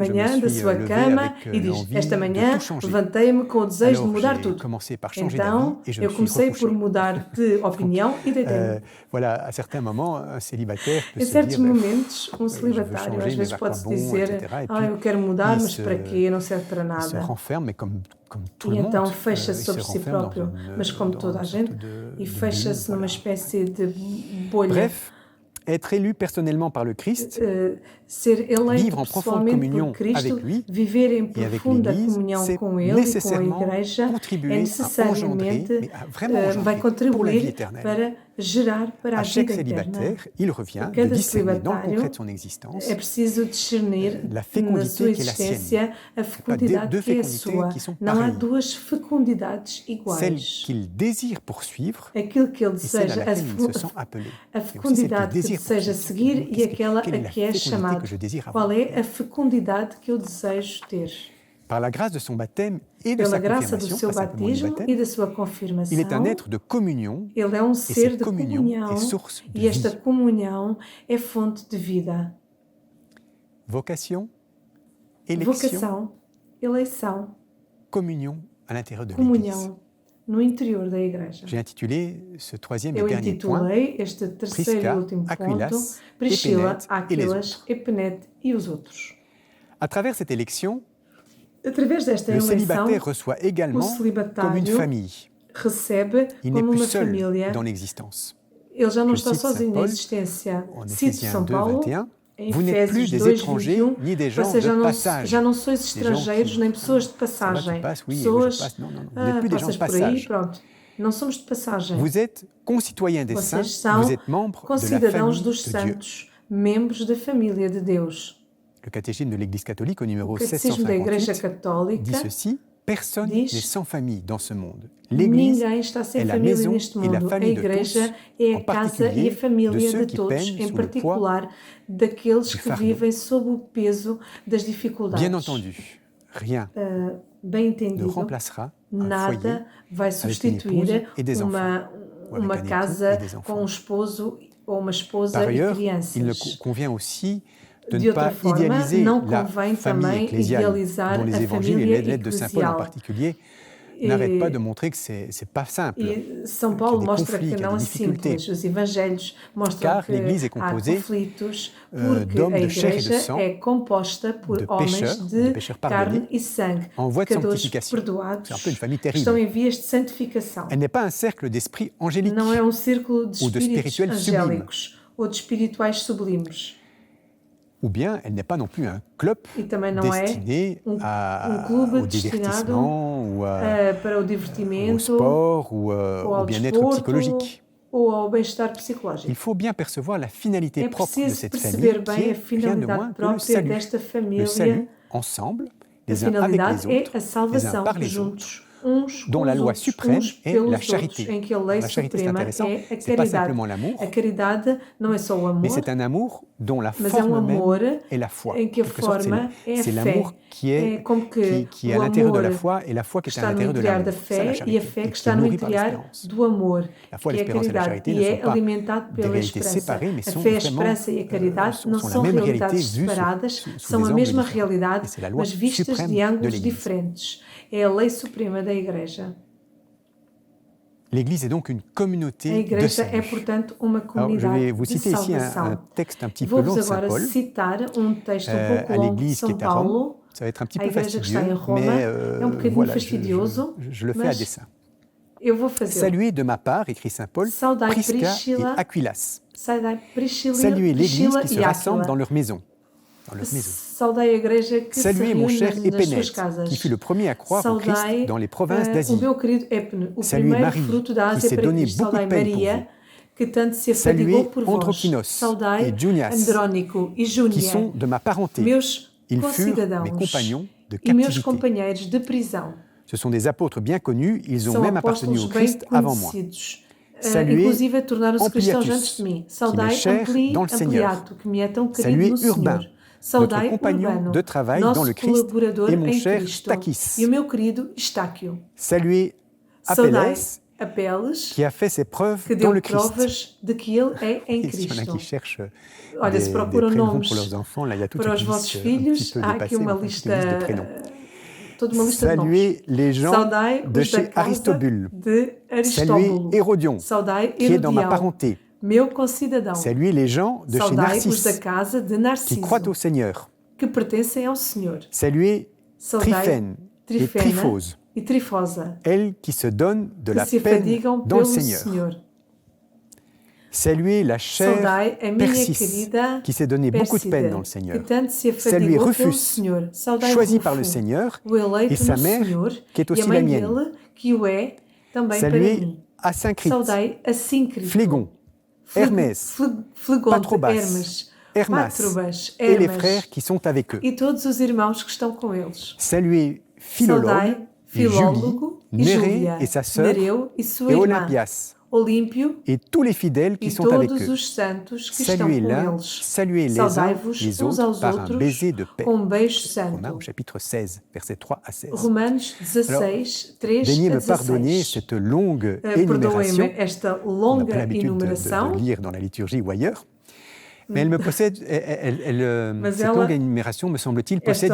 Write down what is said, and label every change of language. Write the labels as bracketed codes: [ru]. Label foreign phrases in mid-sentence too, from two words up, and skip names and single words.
[pt] manhã da [fr] suis [pt] sua [fr] levé [pt] cama [fr] avec [pt] e diz: [fr] l'envie [pt] esta de manhã [fr] tout changer. [pt] levantei-me com o desejo de [fr] Alors [pt] mudar [fr] j'ai [pt] tudo. [fr] commencé par changer [pt] Então [fr] d'avis et je [pt] eu [fr] me suis [pt] comecei por [fr] recouché. [pt] mudar de opinião e deitei-me. [fr] Voilà, à certains moments, un célibataire peut [pt] Em [fr] se [pt] certos [fr] dire, [pt] momentos, [fr] je veux [pt] celibatário às [fr] changer, mais [pt] vezes [fr] vers quoi [pt] pode-se [fr] bon, [pt] dizer: [fr] etc. Et puis, [pt] eu quero mudar, [fr] il [pt] mas [fr] se- [pt] para quê? Não serve para [fr] il se [pt] nada. [fr] renferme, mais comme tout [pt] E [fr] le [pt] então [fr] monde, [pt] fecha-se [fr] il [pt] sobre [fr] se [pt] si [fr] renferme [pt] próprio, [fr] dans une- [pt] mas como [fr] dans [pt] toda a [fr] une sorte [pt] gente, [fr] de [pt] e [fr] bulle, [pt] fecha-se numa [fr] voilà. [pt] espécie de bolha. [fr] Bref, être élu personnellement par le Christ [pt] Ser eleito [fr] vivre en profonde [pt] pessoalmente [fr] communion [pt] por Cristo, [fr] avec lui [pt] viver em [fr] et avec [pt] profunda [fr] l'Église, [pt] comunhão [fr] c'est [pt] com Ele e com a [fr] nécessairement [pt] Igreja, é [fr] contribuer à [pt] necessariamente [fr] engendrer, mais à vraiment [pt] vai [fr] engendrer pour la vie [pt] contribuir [fr] éternelle. [pt] para gerar para [fr] À [pt] a [fr] chaque [pt] vida eterna. [fr] célibataire, il revient [pt] Por [fr] de [pt] cada [fr] discerner dans le [pt] celibatário [fr] concret de son existence [pt] é preciso discernir [fr] la [pt] na [fr] fécondité [pt] sua [fr] qui est la sienne. [pt] existência a fecundidade [fr] deux [pt] que é a [fr] fécondités [pt] sua. [fr] qui sont [pt] Não há [fr] pareilles. [pt] duas fecundidades [fr] celle [pt] iguais. [fr] qu'il désire poursuivre [pt] Aquilo que ele [fr] et celle à [pt] deseja, [fr] laquelle il se sent appelé. [pt] a [fr] Et aussi celle qu'il [pt] fecundidade que [fr] désire [pt] deseja [fr] poursuivre. [pt] seguir e [fr] Qu'est-ce que- [pt] aquela [fr] quelle est [pt] a [fr] la [pt] que é [fr] fécondité [pt] chamado. [fr] que je désire avoir? [pt] Qual é a fecundidade que eu desejo ter? [fr] Par la grâce de son baptême et de [pt] Pela [fr] sa [pt] graça do [fr] confirmation, [pt] seu [fr] pas simplement du [pt] batismo [fr] baptême, [pt] e da sua [fr] il est [pt] confirmação, [fr] un être de communion [pt] ele é um [fr] et [pt] ser [fr] cette [pt] de [fr] communion [pt] comunhão [fr] est source de [pt] e esta [fr] vie. [pt] comunhão é fonte de vida. [fr] Vocation, élection, [pt] Vocação, eleição, [fr] communion à l'intérieur de l'Église. [pt] comunhão no interior da Igreja. [fr] J'ai intitulé ce troisième et [pt] Eu [fr] dernier point [pt] intitulei este terceiro [fr] Prisca, [pt] e último ponto [fr] Aquilas, [pt] Priscila, [fr] Epenete et les [pt] Aquilas, [fr] autres. [pt] Epenete e os outros. [fr] À travers cette élection, [pt] Através desta [fr] le [pt] eleição, [fr] célibataire reçoit également [pt] o celibatário [fr] comme une famille. [pt] recebe [fr] Il n'est [pt] como [fr] plus [pt] uma [fr] seul [pt] família. [fr] dans l'existence. [pt] Ele já não [fr] Je [pt] está [fr] cite Saint [pt] sozinho na [fr] Paul, [pt] existência. [fr] En [pt] Cito [fr] Éphésiens [pt] São [fr] 2, [pt] Paulo, [fr] 21, [pt] em [fr] vous n'êtes plus [pt] Efésios [fr] des [pt] 2, [fr] étrangers [pt] 21, [fr] ni des gens [pt] vocês [fr] de [pt] já não [fr] passage. [pt] sois [fr] Des gens [pt] estrangeiros [fr] qui- [pt] nem pessoas de [fr] Ça va, [pt] passagem. [fr] tu passes, oui, [pt] Pessoas, [fr] je passe. Non, non, non. Vous n'êtes plus des gens [pt] passas [fr] de [pt] por aí, [fr] passage. [pt] pronto. Não somos de passagem. [fr] Vous êtes concitoyens des saints, [pt] Vocês são [fr] vous êtes membres de la [pt] concidadãos [fr] famille [pt] dos [fr] de Dieu. [pt] santos, membros da família de Deus. [fr] Le catéchisme de l'Église catholique au numéro [pt] O Catecismo da Igreja [fr] 1658 [pt] Católica [fr] dit ceci: personne [pt] diz, [fr] n'est sans famille dans ce monde. L'Église [pt] ninguém está sem [fr] é la [pt] família [fr] maison [pt] neste [fr] et la [pt] mundo. A [fr] famille de [pt] Igreja [fr] tous, [pt] é [fr] en [pt] a casa [fr] particulier [pt] e a família [fr] de ceux [pt] de [fr] qui [pt] todos, [fr] peignent [pt] em [fr] sous le poids [pt] particular daqueles [fr] du [pt] que [fr] fardeau. [pt] vivem sob o peso das dificuldades. [fr] Bien entendu, rien [pt] Bem [fr] ne [pt] entendido, [fr] remplacera un foyer [pt] nada vai [fr] une [pt] substituir [fr] épouse et des [pt] uma, [fr] ou avec [pt] uma [fr] un époux [pt] casa [fr] et des enfants. [pt] com um esposo ou uma esposa [fr] Par [pt] e [fr] ailleurs, [pt] crianças. [fr] il convient aussi de [pt] De [fr] ne [pt] outra [fr] pas [pt] forma, [fr] idéaliser [pt] não [fr] la [pt] convém [fr] famille [pt] também [fr] ecclésiale [pt] idealizar [fr] dont les [pt] a [fr] évangiles et [pt] família [fr] les lettres de Saint Paul en [pt] eclesial. [fr] particulier n'arrête pas de montrer que c'est pas simple. [pt] E São [fr] Qu'il y a [pt] Paulo [fr] des [pt] mostra [fr] conflits, [pt] que [fr] qu'il y a [pt] não [fr] des [pt] é [fr] difficultés. [pt] simples. Os evangelhos mostram [fr] Car [pt] que [fr] l'Église est [pt] há [fr] composée [pt] conflitos, porque [fr] d'hommes [pt] a [fr] de chair et de [pt] Igreja [fr] sang, [pt] é composta por [fr] de [pt] homens [fr] pécheurs [pt] de [fr] pardonnés, [pt] carne e sangue, [fr] en voie de [pt] pecadores [fr] sanctification. [pt] perdoados, [fr] C'est un peu une famille [pt] que estão [fr] terrible. [pt] em vias de santificação. [fr] Elle n'est pas un cercle d'esprits angéliques [pt] Não é um círculo de [fr] ou de [pt] espíritos [fr] spirituels sublimes, [pt] angélicos ou de espirituais sublimes. [fr] ou bien elle n'est pas non plus un club [pt] E também não é [fr] destiné [pt] um clube [fr] au [pt] destinado [fr] divertissement ou [pt] para o [fr] au [pt] divertimento, [fr] sport ou [pt] ou [fr] au [pt] ao [fr] bien-être [pt] desporto, [fr] psychologique. [pt] ou ao bem-estar [fr] Il [pt] psicológico. [fr] faut bien percevoir la finalité [pt] É [fr] propre de [pt] preciso [fr] cette [pt] perceber [fr] famille qui [pt] bem a [fr] est rien de moins [pt] finalidade [fr] que le [pt] própria [fr] salut. [pt] desta [fr] Le [pt] família. [fr] salut ensemble, [pt] A [fr] les uns avec [pt] finalidade [fr] les [pt] é [fr] autres, [pt] a [fr] les uns [pt] salvação [fr] par les autres, [pt] juntos, uns [fr] dont [pt] com [fr] la [pt] os [fr] loi [pt] outros, [fr] suprême [pt] uns [fr] est la [pt] pelos outros, [fr] charité. [pt] em que a [fr] Alors, [pt] lei [fr] la charité, c'est [pt] suprema [fr] intéressant, [pt] é a [fr] c'est pas [pt] caridade. [fr] simplement l'amour, [pt] A caridade não é só o [fr] mais [pt] amor, [fr] c'est un amour dont la [pt] mas é [fr] forme [pt] amor [fr] même est la foi. [pt] em que a [fr] En quelque sorte, [pt] forma é a [fr] c'est [pt] fé. [fr] l'amour qui [pt] É [fr] est, [pt] como que [fr] qui est à [pt] o [fr] l'intérieur de la [pt] amor [fr] foi et la foi qui est à [pt] está no [fr] l'intérieur de [pt] interior da [fr] l'amour. Ça, la [pt] fé e a [fr] charité, [pt] fé [fr] et [pt] que [fr] qui [pt] está [fr] est [pt] no [fr] nourrie par [pt] interior [fr] l'espérance. [pt] do amor, [fr] La foi, [pt] que é a [fr] l'espérance et la [pt] caridade, [fr] charité [pt] e [fr] ne sont [pt] é [fr] pas [pt] alimentado [fr] des [pt] pela [fr] réalités [pt] esperança. [fr] séparées, mais [pt] A [fr] sont [pt] fé, a [fr] vraiment [pt] esperança e a caridade não [fr] sont la [pt] são [fr] même réalité [pt] realidades [fr] vue [pt] separadas, [fr] sous [pt] são [fr] des [pt] a [fr] angles [pt] mesma [fr] différents. [pt] realidade, [fr] Et c'est la loi [pt] mas vistas [fr] suprême [pt] de [fr] de [pt] ângulos [fr] l'Église. [pt] diferentes. É a lei suprema da Igreja. [fr] L'Église est donc une [pt] A [fr] communauté de [pt] Igreja é, [fr] salut. [pt] portanto, uma [fr] Alors, je vais [pt] comunidade [fr] vous [pt] de [fr] citer ici un [pt] salvação. [fr] texte un petit peu long [pt] Vou-vos [fr] de Saint [pt] agora [fr] Paul [pt] citar um texto um pouco [fr] à [pt] longo de [fr] l'Église qui [pt] São [fr] est à Rome. [pt] Paulo. [fr] Ça va être un petit [pt] A [fr] peu [pt] igreja que está em [fr] fastidieux, [pt] Roma [fr] mais [pt] é um bocadinho [fr] voilà, [pt] fastidioso, [fr] je le fais à [pt] mas [fr] dessein. [pt] eu vou fazê-lo. [fr] Saluez de ma part, écrit Saint Paul, [pt] Saudai [fr] Prisca et [pt] Priscila, [fr] Aquilas. [pt] saudai Priscila, [fr] Saluez l'Église [pt] Priscila [fr] qui se [pt] e [fr] rassemble dans [pt] Áquila. [fr] leur maison. Dans leur maison. [pt] Saudai a igreja que se [fr] Saluez mon [pt] reúne [fr] cher [pt] nas suas [fr] Épénète, [pt] casas. [fr] qui fut le premier à croire au Christ [pt] Saudai [fr] dans les provinces [pt] o [fr] d'Asie. [pt] meu querido Épene, o [fr] Saluez [pt] primeiro [fr] Marie, [pt] fruto da [fr] qui [pt] Ásia [fr] s'est [pt] para [fr] donné [pt] Cristo. [fr] beaucoup de [pt] Saudai [fr] peine pour [pt] Maria, que tanto se [fr] Saluez [pt] afadigou por vós. [fr] Androquinos [pt] Saudai [fr] et Junias, [pt] Andrónico e [fr] qui [pt] Júnia, [fr] sont de ma parenté. [pt] meus [fr] Ils furent mes [pt] concidadãos [fr] compagnons de [pt] e meus [fr] captivité. [pt] companheiros de prisão. [fr] Ce sont des apôtres bien connus, ils ont [pt] São [fr] même appartenu [pt] apóstolos [fr] au [pt] bem [fr] Christ avant moi. [pt] conhecidos. [fr] Saluez [pt] Inclusive tornaram-se cristãos [fr] Ampliatus, [pt] antes de mim. [fr] qui [pt] Saudai [fr] m'est cher dans le Seigneur. [pt] Ampliato, que me é tão querido [fr] Saluez [pt] no [fr] Urbain, [pt] Senhor. Saudai [fr] notre compagnon [pt] Urbano, [fr] de travail [pt] nosso [fr] dans le Christ, [pt] colaborador [fr] et mon [pt] em [fr] cher [pt] Cristo. [fr] Stachys. [pt] E o meu querido Estáquio. [fr] Saluez [pt] Saudai [fr] Apelles, [pt] Apeles, [fr] qui a fait ses preuves [pt] que [fr] dans [pt] deu [fr] le Christ. [pt] provas de que ele é em [fr] Et s'il y en a [pt] Cristo. [fr] qui cherchent [pt] Olha, se [fr] des [pt] procuram [fr] prénoms [pt] nomes [fr] pour leurs enfants, là il y a toute [pt] para [fr] une [pt] os vossos [fr] liste un [pt] filhos, [fr] petit peu [pt] há aqui [fr] dépassée, mais [pt] uma [fr] enfin, toute [pt] lista, [fr] une liste de prénoms. [pt] toda uma lista de nomes. [fr] Saluez les gens [pt] Saudai [fr] de [pt] os da [fr] chez [pt] casa [fr] Aristobule. [pt] de [fr] Saluez [pt] Aristóbulo. [fr] Hérodion, [pt] Saudai [fr] qui est dans ma [pt] Herodião, [fr] parenté. [pt] meu concidadão. [fr] Saluez les gens de chez [pt] Saudai os da [fr] Narcisse, [pt] casa de [fr] qui [pt] Narciso, [fr] croient au Seigneur. [pt] que pertencem ao Senhor. [fr] Saluez [pt] Saudai [fr] Tryphène et [pt] Trifena [fr] Tryphose, [pt] e Trifosa, [fr] elles qui se donnent de [pt] que [fr] la [pt] se [fr] peine [pt] afadigam [fr] dans le [pt] pelo [fr] Seigneur. [pt] Senhor. [fr] Saluez la chère [pt] Saudai a minha [fr] Persis, [pt] querida [fr] qui s'est donné beaucoup de [pt] Pérsida, [fr] peine dans le [pt] que [fr] Seigneur. [pt] tanto se [fr] Saluez [pt] afadigou pelo [fr] Rufus, [pt] Senhor. Saudai [fr] choisi par le [pt] Rufo, [fr] Seigneur, [pt] o eleito [fr] et sa [pt] no [fr] mère, [pt] Senhor, [fr] qui est [pt] e a [fr] aussi [pt] mãe [fr] la mienne. [pt] dele, que o é também para [fr] Saluez [pt] mim. [fr] Asyncrite, [pt] Saudai a Síncrito, [fr] Phlégon, Hermès, [pt] Flegonte, [fr] Patrobas, [pt] Hermes, [fr] Hermas, [pt] Patrobas, [fr] et les [pt] Hermes, [fr] frères qui sont avec eux. [pt] e todos os irmãos que estão com eles. [fr] Saluez Philologue, [pt] Saudai [fr] et Julie, [pt] Filólogo e [fr] Nérée [pt] Júlia, [fr] et sa sœur, [pt] Nereu e sua [fr] et [pt] irmã, [fr] Olympias, [pt] Olímpio [fr] et tous les fidèles qui [pt] e [fr] sont avec [pt] todos [fr] eux. [pt] os santos que estão [fr] Saluez [pt] com [fr] l'un, [pt] eles. [fr] saluez les uns [pt] Saudai-vos [fr] les [pt] uns [fr] autres [pt] aos [fr] par un [pt] outros [fr] baiser de paix. [pt] com um beijo [fr] On a au [pt] santo. [fr] chapitre 16, versets 3 à 16. [pt] Romanos 16, 3 [fr] Daignez [pt] a [fr] me pardonner [pt] 16. [fr] cette longue [pt] Perdoem-me [fr] énumération. [pt] esta [fr] On n'a pas [pt] longa [fr] l'habitude [pt] enumeração, [fr] de lire dans la liturgie ou ailleurs. Mais elle me possède, [pt] Mas [fr] cette [pt] ela- [fr] longue énumération, me semble-t-il, possède